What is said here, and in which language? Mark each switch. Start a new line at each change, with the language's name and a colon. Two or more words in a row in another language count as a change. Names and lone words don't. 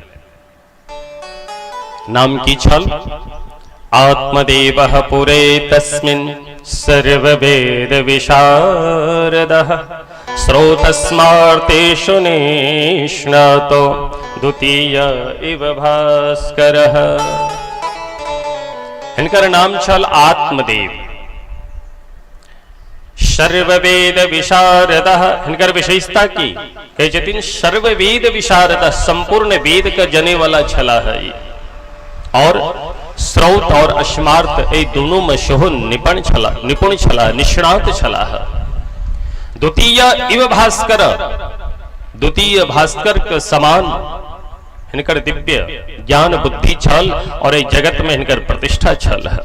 Maithili: नाम की छल
Sanskrit: आत्मदेवः पुरे तस्मिन् सर्ववेद विशारदः श्रोतस्मार्तेषु निष्णातो द्वितीय इव भास्करः।
Maithili: हिनकर नाम छल आत्मदेव,
Sanskrit: सर्ववेद विशारदः।
Maithili: हिनकर विशेषता की कहे छथिन
Sanskrit: सर्ववेद विशारद,
Maithili: संपूर्ण वेद का जने वाला छला है और श्रौत और अस्मार्त ए दोनों में सेहो निपुण छला, निष्णात छला है।
Sanskrit: द्वितीय इव भास्कर,
Maithili: द्वितीय भास्कर के समान हिनकर दिव्य ज्ञान बुद्धि छल और एक जगत में हिनकर प्रतिष्ठा छल है।